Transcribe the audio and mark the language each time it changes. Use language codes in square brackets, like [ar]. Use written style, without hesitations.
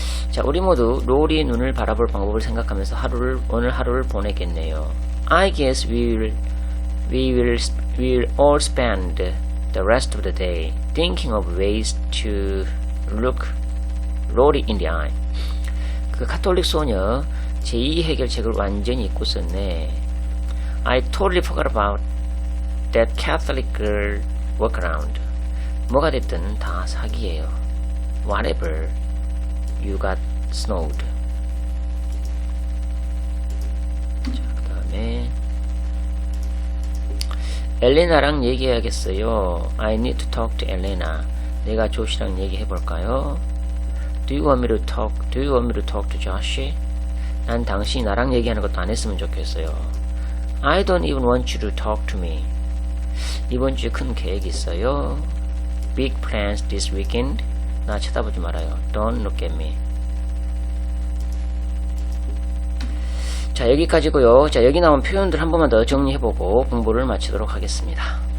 [ko] 자, 우리 모두 롤이 눈을 바라볼 방법을 생각하면서 오늘 하루를 보내겠네요. [en] I guess we will all spend the rest of the day thinking of ways to look Rory in the eye. [ko] 그 가톨릭 소녀 제2 해결책을 완전히 잊고 썼네. [en] I totally forgot about that Catholic girl workaround. [ko] 뭐가 됐든 다 사기예요. [en] Whatever. You got snowed. [ko] 자, 그 다음에 엘레나랑 얘기해야겠어요. [en] I need to talk to Elena. [ko] 내가 조시랑 얘기해볼까요? [en] Do you want me to talk to Josh? [ko] 난 당신이 나랑 얘기하는 것도 안 했으면 좋겠어요. [en] I don't even want you to talk to me. [ko] 이번 주에 큰 계획이 있어요. [en] Big plans this weekend. [ko] 나 쳐다보지 말아요. [en] Don't look at me. [ko] 자, 여기까지고요. 자, 여기 나온 표현들 한 번만 더 정리해보고 공부를 마치도록 하겠습니다.